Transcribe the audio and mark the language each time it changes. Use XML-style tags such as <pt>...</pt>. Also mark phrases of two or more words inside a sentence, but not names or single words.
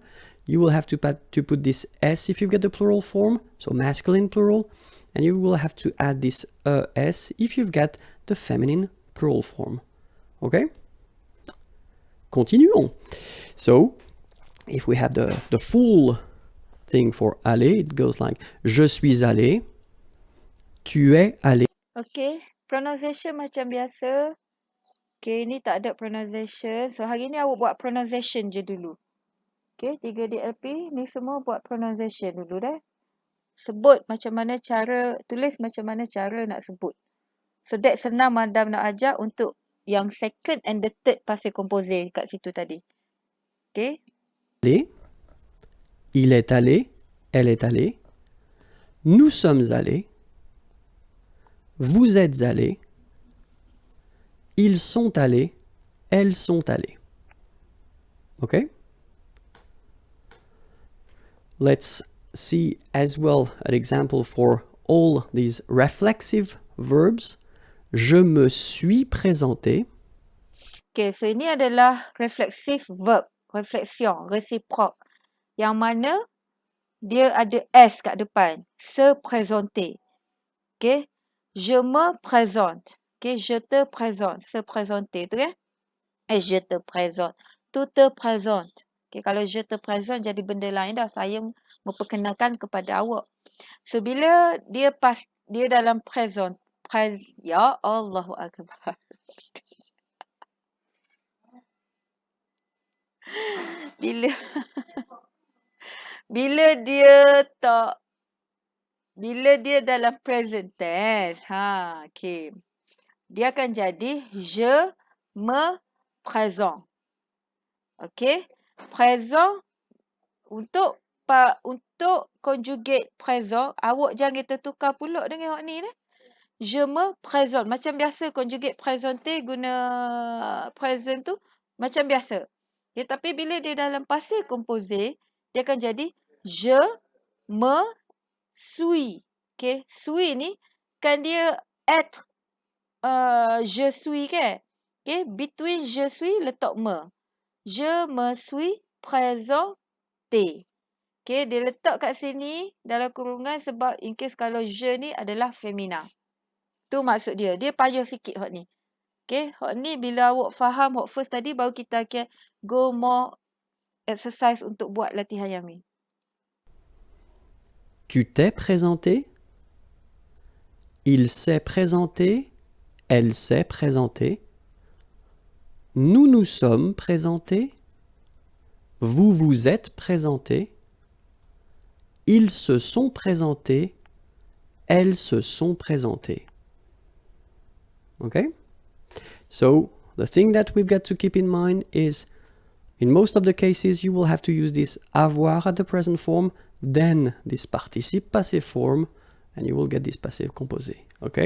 <en>You will have to put this S if you get the plural form, so masculine plural, and you will have to add this S if you've got the feminine plural form. Okay? Continuons. So, if we have the full thing for aller, it goes like</en> <fr>je suis allé, tu es allé.</fr> <ms>Okay, pronunciation macam biasa. Okay, ni tak ada pronunciation. So, hari ni awak buat pronunciation je dulu. Okay, 3 DLP ni semua buat pronunciation dulu dah. Sebut macam mana cara, tulis macam mana cara nak sebut.</ms> <en>So, that</en> <ms>senang Madam nak ajar untuk yang</ms> <en>second and the third</en> <fr>passé composé</fr> <ms>kat situ tadi. Okay.</ms> <fr>Allé, il est allé, elle est allée, nous sommes allés, vous êtes allés, ils sont allés, elles sont allées. Okay?</fr> <en>Let's see as well an example for all these reflexive verbs.</en> <fr>Je me suis présenté.</fr> <ms>Okay, so ini adalah</ms> <en>reflexive verb.</en> <fr>Reflexion, reciproque.</fr> <ms>Yang mana dia ada S kat depan.</ms> <fr>Se présenter. Okay. Je me présente. Okay, je te présente. Se présenter</fr> <ms>tu kan?</ms> <fr>Je te présente. Tu te présentes.</fr> <ms>Okay, kalau</ms> <fr>je te présente</fr> <ms>jadi benda lain dah. Saya memperkenalkan kepada awak. So, bila dia dalam present.</ms> <ar>Ya Allahu Akbar.</ar> <ms>Bila bila dia dalam</ms> <en>present tense.</en> <ms>Okay. Dia akan jadi</ms> <fr>je me présente.</fr> <ms>Okay. Présent untuk conjugate présent, awak jangan tertukar pula dengan awak ni.</ms> <fr>Je me présente.</fr> <ms>Macam biasa conjugate présenter guna present tu macam biasa. Ya, tapi bila dia dalam</ms> <fr>passé composé,</fr> <ms>dia akan jadi</ms> <fr>je me suis.</fr> <ms>Okay. Suis ni kan dia être</ms> <fr>je suis</fr> <ms>kan. Okay. Between</ms> <fr>je suis</fr> <ms>letak me.</ms> <fr>Je me suis présenté. Okay. Dia letak kat sini dalam kurungan sebab</fr> <en>in case</en> <fr>kalau je ni adalah femina. Tu maksud dia. Dia payah sikit hak ni. Okay. Hak ni bila awak faham hak first tadi baru kita akan</fr> <en>go more exercise</en> <fr>untuk buat latihan yang ni. Tu t'es présenté. Il s'est présenté. Elle s'est présentée. Nous nous sommes présentés. Vous vous êtes présentés. Ils se sont présentés. Elles se sont présentées. Okay?</fr> <en>So, the thing that we've got to keep in mind is, in most of the cases, you will have to use this avoir at the present form, then this</en> <fr>participe passé</fr> <en>form, and you will get this</en> <fr>passé composé.</fr> <en>Okay?</en>